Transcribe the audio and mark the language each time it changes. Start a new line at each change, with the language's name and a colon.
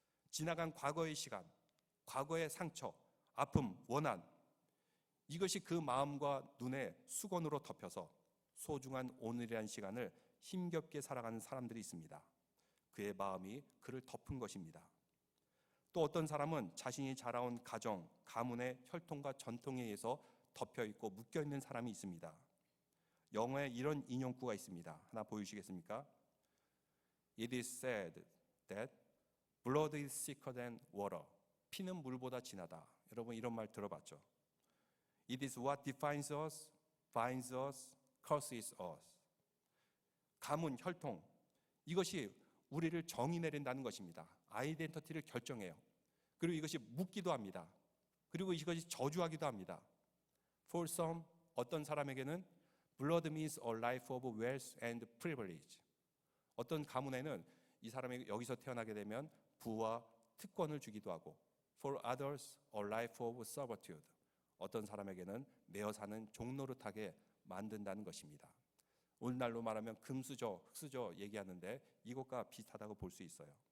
Korean: 지나간 과거의 시간, 과거의 상처, 아픔, 원한, 이것이 그 마음과 눈에 수건으로 덮여서 소중한 오늘이라는 시간을 힘겹게 살아가는 사람들이 있습니다. 그의 마음이 그를 덮은 것입니다. 또 어떤 사람은 자신이 자라온 가정, 가문의 혈통과 전통에 의해서 덮여있고 묶여있는 사람이 있습니다. 영어에 이런 인용구가 있습니다. 하나 보여주시겠습니까?
English: It is said that blood is thicker than water.
Korean: 피는 물보다 진하다. 여러분 이런 말 들어봤죠?
English: It is what defines us, binds us, curses us.
Korean: 가문, 혈통, 이것이 우리를 정의 내린다는 것입니다. 아이덴티티를 결정해요. 그리고 이것이 묶기도 합니다. 그리고 이것이 저주하기도 합니다.
English: For some,
Korean: 어떤 사람에게는
English: blood means a life of wealth and privilege.
Korean: 어떤 가문에는 이 사람이 여기서 태어나게 되면 부와 특권을 주기도 하고
English: For others, a life of servitude.
Korean: 어떤 사람에게는 매어 사는 종노릇하게 만든다는 것입니다. 오늘날로 말하면 금수저, 흑수저 얘기하는데 이것과 비슷하다고 볼 수 있어요.